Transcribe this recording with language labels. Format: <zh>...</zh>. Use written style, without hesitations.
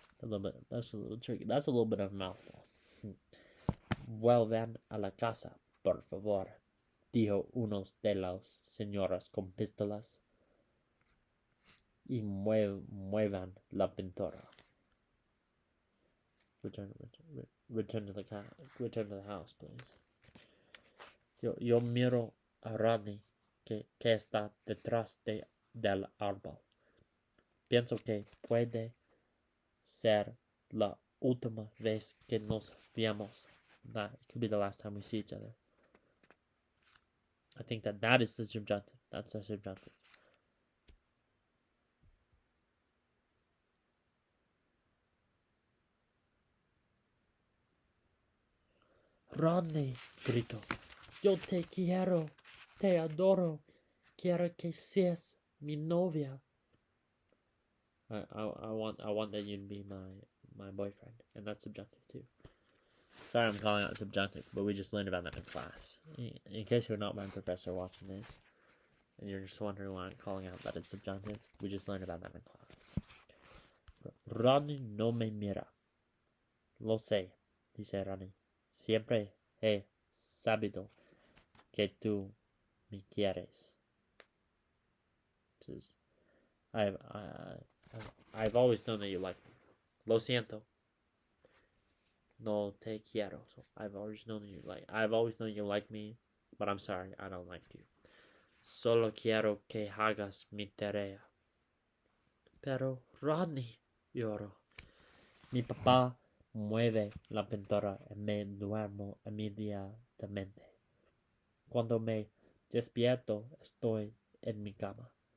<en>That's a little tricky. That's a little bit of a mouthful.</en> <es>Vuelvan a la casa, por favor, dijo uno de los señoras con pistolas, y muevan la pintura.</es> <en>Return to the house, please.</en> <es>Yo miro a Rodney que está detrás del árbol. Pienso que puede ser la última vez que nos veamos.</es> <en>That it could be the last time we see each other. I think that is the subjunctive. That's the subjunctive.</en> <es>Rodney, gritó. Yo te quiero, te adoro, quiero que seas mi novia.</es> <en>I want that you to be my boyfriend, and that's subjective too. Sorry I'm calling out subjunctive, but we just learned about that in class. In case you're not my professor watching this, and you're just wondering why I'm calling out that it's subjunctive, we just learned about that in class.</en> <es>Ronnie no me mira. Lo sé, dice Ronnie. Siempre he sabido que tú me quieres.</es> <en>Says, I've always known that you like me.</en> <es>Lo siento. No te quiero.</es> <en>So I've always known you like me, but I'm sorry, I don't like you.</en> <es>Solo quiero que hagas mi tarea. Pero Rodney, lloro. Mi papá mueve la pintura y me duermo inmediatamente. Cuando me despierto, estoy en mi cama.</es>